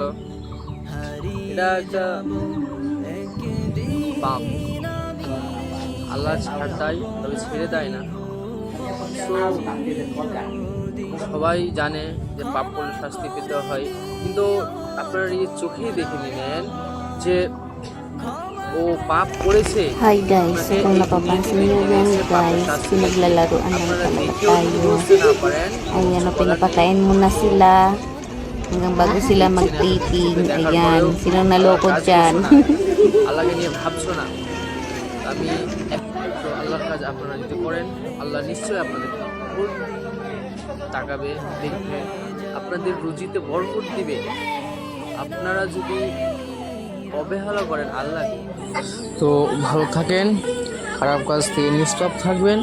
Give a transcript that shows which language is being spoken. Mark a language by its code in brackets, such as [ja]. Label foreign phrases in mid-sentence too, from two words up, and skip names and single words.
[bn] এটা একটা পাপ, আল্লাহ ছাড় দেয় তবে ছেড়ে দেয় না। তো সবাই জানে যে পাপ করলে শাস্তি পেতে হয়, কিন্তু আপনারা এই চোখেই দেখে নিলেন যে o পাপ করেছে। [tl] Hi guys, kung napapansin niyo yan guys, pinaglalaroan ng kamay tayo. Ayan o, pinapakain muna sila hanggang bago sila mag-taping. Ayan, silang naloko dyan. [bn] আল্লাহকে নিয়ে ভাবছো না, আমি তো আল্লাহর কাজ আপনারা যদি করেন, আল্লাহ নিশ্চয়ই আপনাদের তাকাবে, দেখবে, আপনাদের রুজিতে বরকত দিবে। আপনারা যদি অবহেলা করেন আল্লাহকে, তো ভালো থাকেন, খারাপ কাজ থেকে নিষ্পাপ থাকবেন।